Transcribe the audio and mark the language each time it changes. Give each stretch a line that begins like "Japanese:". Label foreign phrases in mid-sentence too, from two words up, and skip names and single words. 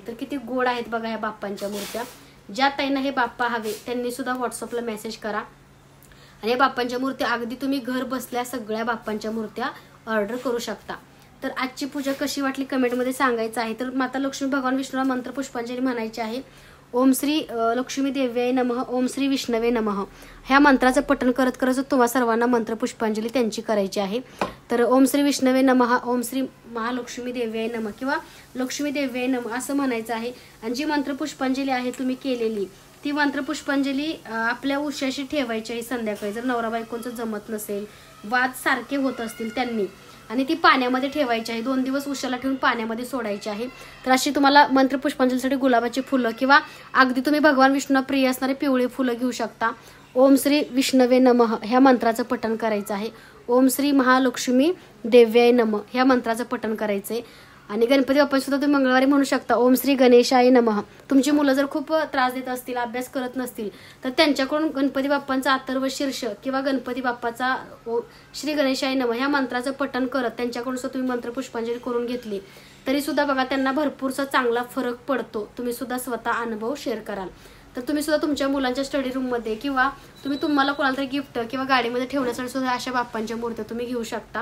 Marathi: तर किती गोड आहेत बघा ह्या बाप्पांच्या मूर्त्या. ज्या ताईंना हे बाप्पा हवे त्यांनी सुद्धा व्हॉट्सअपला मेसेज करा आणि या बाप्पांच्या मूर्त्या अगदी तुम्ही घर बसल्या सगळ्या बाप्पांच्या मूर्त्या ऑर्डर करू शकता. तर आजची पूजा कशी वाटली कमेंटमध्ये सांगायचं आहे. तर माता लक्ष्मी भगवान विष्णूला मंत्र पुष्पांजली म्हणायची आहे.
Sanskrit: ओम श्री लक्ष्मी देव्याय नमः, ओम श्री विष्णवे नमः
Marathi: ह्या मंत्राचं पठण करत करत तुम्हाला सर्वांना मंत्र पुष्पांजली त्यांची करायची आहे. तर
Sanskrit: ओम श्री विष्णवे नमः, ओम श्री महालक्ष्मी देव्याय नमः
Marathi: किंवा
Sanskrit: लक्ष्मी देव्याय नमः
Marathi: असं म्हणायचं आहे. आणि जी मंत्र पुष्पांजली आहे तुम्ही केलेली ती मंत्र पुष्पांजली आपल्या उशाशी ठेवायची आहे संध्याकाळी. जर नवरा बायकोंचं जमत नसेल, वाद सारखे होत असतील त्यांनी, आणि ती पाण्यामध्ये ठेवायची आहे. 2 दिवस उशाला ठेवून पाण्यामध्ये सोडायची आहे. तर अशी तुम्हाला मंत्र पुष्पांजलीसाठी गुलाबाची फुलं किंवा अगदी तुम्ही भगवान विष्णूला प्रिय असणारे पिवळे फुलं घेऊ शकता.
Sanskrit: ओम श्री विष्णवे नमः
Marathi: ह्या मंत्राचं पठण करायचं आहे.
Sanskrit: ओम श्री महालक्ष्मी देव्याय नमः
Marathi: ह्या मंत्राचं पठण करायचं आहे. आणि गणपती बाप्पा सुद्धा तुम्ही मंगळवारी म्हणू शकता
Sanskrit: ओम श्री गणेशाय नमः.
Marathi: तुमची मुलं जर खूप त्रास देत असतील, अभ्यास करत नसतील तर त्यांच्याकडून गणपती बाप्पांचा अथर्व शीर्ष किंवा गणपती बाप्पाचा
Sanskrit: श्री गणेशाय नमः
Marathi: ह्या मंत्राचं पठण करत त्यांच्याकडून सुद्धा तुम्ही मंत्र पुष्पांजली करून घेतली तरी सुद्धा बघा त्यांना भरपूरसा चांगला फरक पडतो. तुम्ही सुद्धा स्वतः अनुभव शेअर कराल. तर तुम्ही सुद्धा तुमच्या मुलांच्या
English: study roomमध्ये
Marathi: किंवा तुम्हाला कोणाला तरी गिफ्ट किंवा गाडीमध्ये ठेवण्यासाठी सुद्धा अशा बाप्पांच्या मूर्त्या तुम्ही घेऊ शकता.